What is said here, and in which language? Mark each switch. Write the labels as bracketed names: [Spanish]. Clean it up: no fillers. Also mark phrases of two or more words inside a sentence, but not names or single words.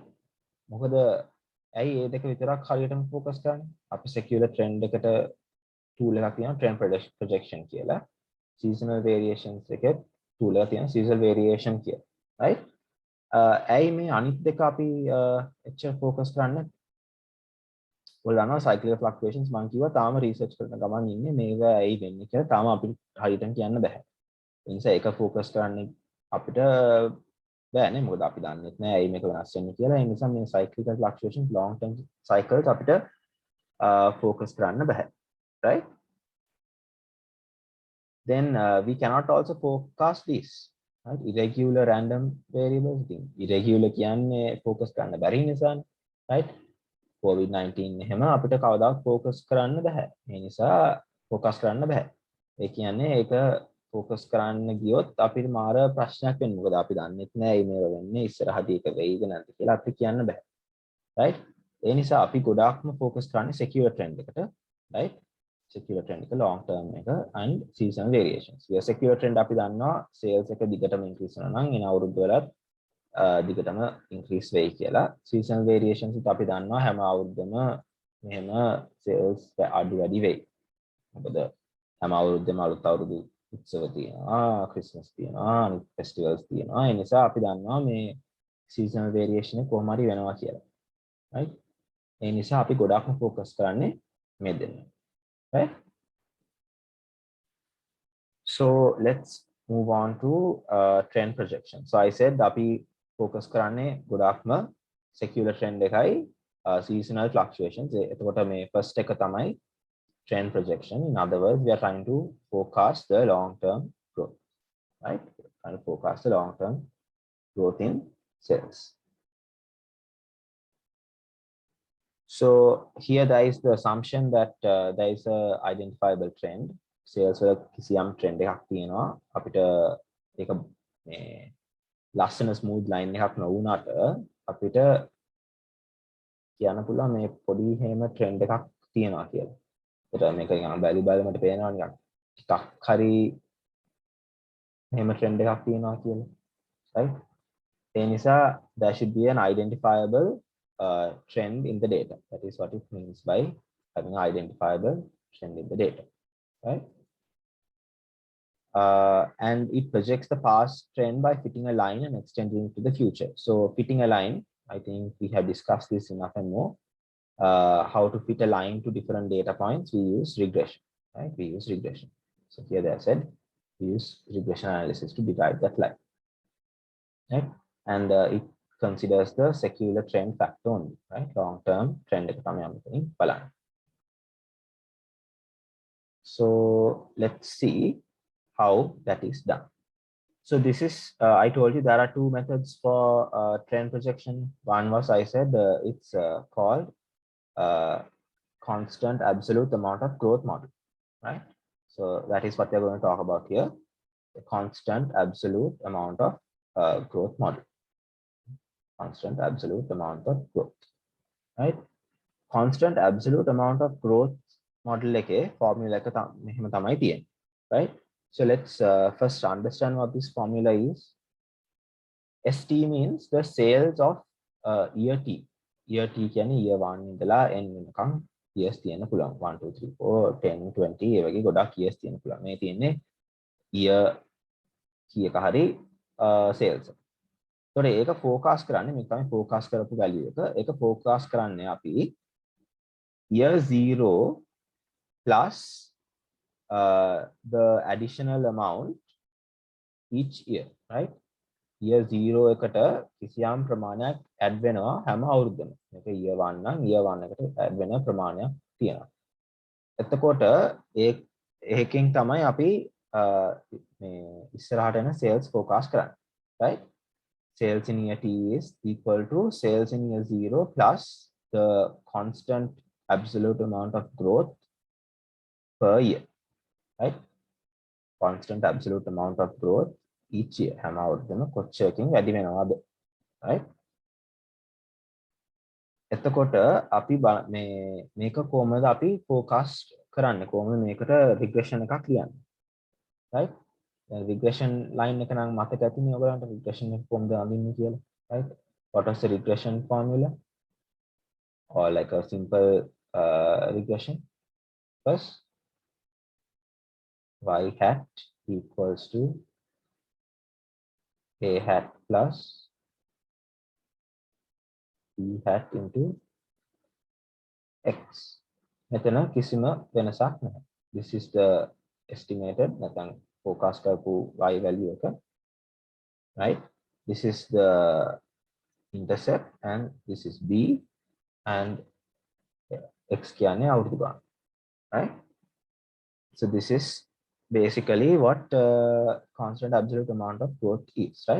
[Sinhala] මොකද ඇයි මේ දෙක විතරක් හරියටම ફોකස් කරන්නේ? අපි [English] secular trend [Sinhala] එකට tool එකක් තියෙනවා [English] trend projection [Sinhala] කියලා. [English] Seasonal variations [Sinhala] එකේ tool එකක් තියෙනවා [English] seasonal variation [Sinhala] කියලා, right? ඇයි මේ අනිත් දෙක අපි එච්චර ફોකස් කරන්නේ? ඔයාලා දන්නවා [English] cyclical fluctuations [Sinhala] මම කිව්වා තාම research කරන ගමන් ඉන්නේ මේවා ඇයි වෙන්නේ කියලා තාම අපිට හරියටම කියන්න බෑ. ඒ නිසා ඒක ફોකස් කරන්නේ අපිට බෑනේ මොකද අපි දන්නෙත් නෑ ඇයි මේක වෙනස් වෙන්නේ කියලා. ඒ නිසා මේ [English] cyclical fluctuations long term cycles [Sinhala] අපිට focus කරන්න බෑ, right? [English] Then we cannot also forecast this, right? Irregular random variables thing. [Sinhala] Irregular කියන්නේ focus කරන්න බැරි නිසානේ, right? COVID-19 එහෙම අපිට කවදාවත් focus කරන්න බෑ. ඒ නිසා focus කරන්න බෑ. ඒ කියන්නේ ඒක focus කරන්න ගියොත් අපිට මාර ප්‍රශ්නයක් වෙනවා. මොකද අපි දන්නෙත් නෑ මේව වෙන්නේ ඉස්සරහදී ඒක වෙයිද නැද්ද කියලා අපිට කියන්න බෑ. right? ඒ නිසා අපි ගොඩාක්ම focus කරන්නේ [English] secure trend [Sinhala] එකට, right? [English] secular trend [Sinhala] එක [English] long term [Sinhala] එක [English] and seasonal variations. We secular trend [Sinhala] අපි දන්නවා sales එක දිගටම increase වෙනවා නම් එන අවුරුද්ද වලත් දිගටම increase වෙයි කියලා. [English] Seasonal variations [Sinhala] උත් අපි දන්නවා හැම අවුරුද්දම මෙහෙම sales අඩු වැඩි වෙයි. මොකද හැම අවුරුද්දම අලුත් අවුරුදු උත්සව තියෙනවා, ක්‍රිස්මස් තියෙනවා, අනිත් festivals තියෙනවා. ඒ නිසා අපි දන්නවා මේ [English] seasonal variation [Sinhala] එක කොහොම හරි වෙනවා කියලා. right? ඒ නිසා අපි ගොඩක්ම focus කරන්නේ මේ දෙන්න. right? [English] So let's move on to trend projection. So I said [Sinhala] අපි focus කරන්නේ ගොඩක්ම [English] secular trend [Sinhala] එකයි [English] seasonal fluctuations. [Sinhala] එතකොට මේ first එක තමයි [English] trend projection. In other words, we are trying to forecast the long-term growth, right? Trying to forecast the long-term growth in sales. So here there is the assumption that there is a identifiable trend. [Sinhala] Sales වල කිසියම් trend එකක් තියෙනවා. අපිට ඒක මේ ලස්සන [English] smooth line [Sinhala] එකක් නොවුනට අපිට කියන්න පුළුවන් මේ පොඩි හැම trend එකක් තියෙනවා කියලා. ඒතර මේක නිකන් බැලුමට පේනවා නිකන් ටිකක් හරි හැම trend එකක් තියෙනවා කියලා. right? ඒ නිසා [English] there should be an identifiable trend in the data. That is what it means by having an identifiable trend in the data, right? And it projects the past trend by fitting a line and extending it to the future. So fitting a line, I think we have discussed this enough and more. How to fit a line to different data points, we use regression, right? We use regression. So here they said we use regression analysis to derive that line, right? And it considers the secular trend factor only, right? Long-term trend [Sinhala] එක තමයි අපි බලන්නේ. [English] So let's see how that is done. So this is, I told you there are two methods for trend projection. One was, I said, it's called constant absolute amount of growth model, right? So that is what we're going to talk about here. The constant absolute amount of growth model. Constant absolute amount of growth, right? Constant absolute amount of growth model [Sinhala] එකේ formula එක මෙහෙම තමයි තියෙන්නේ, right? [English] So let's first understand what this formula is. ST means the sales of year T. Year T [Sinhala] කියන්නේ [English] year 1 [Sinhala] ඉඳලා n වෙනකම් years තියෙන්න පුළුවන්. 1 2 3 4 10 20 ඒ වගේ ගොඩක් years තියෙන්න පුළුවන්. මේ තියෙන්නේ year කීයක හරි sales. ඒතකොට ඒක forecast කරන්නේ මේක තමයි forecast කරපු value එක. ඒක forecast කරන්නේ අපි [English] year 0 plus the additional amount each year, right? year 0 [Sinhala] එකට කිසියම් ප්‍රමාණයක් add වෙනවා හැම අවුරුද්දම. මේක [English] year 1 [Sinhala] නම් [English] year 1 [Sinhala] එකට add වෙන ප්‍රමාණයක් තියෙනවා. එතකොට ඒකෙන් තමයි අපි මේ ඉස්සරහට එන sales forecast කරන්නේ, right? [English] Sales in year T is equal to sales in year 0 plus the constant absolute amount of growth per year, right? Constant absolute amount of growth each year. [Sinhala] හැම අවුරුද්දම කොච්චරකින් වැඩි වෙනවද, right? එතකොට අපි මේක කොහොමද අපි forecast කරන්නේ, කොහොමද මේකට regression එකක් ලියන්නේ, right? [English] regression line [Sinhala] එක නම් මතක ඇතිනේ ඔයගලන්ට regression එක කොහොමද අඳින්නේ කියලා, right? [English] What was the regression formula? Or like a simple regression? First, y hat equals to a hat plus b hat into x. [Sinhala] මෙතන කිසිම වෙනසක් නැහැ. [English] This is the estimated [Sinhala] නැත්නම් forecast කරපු [English] y value එක, right? This is the intercept and this is b and x [Sinhala] කියන්නේ අවුරුදු ගාන, [English] right? So this is basically what constant absolute amount of growth is, right?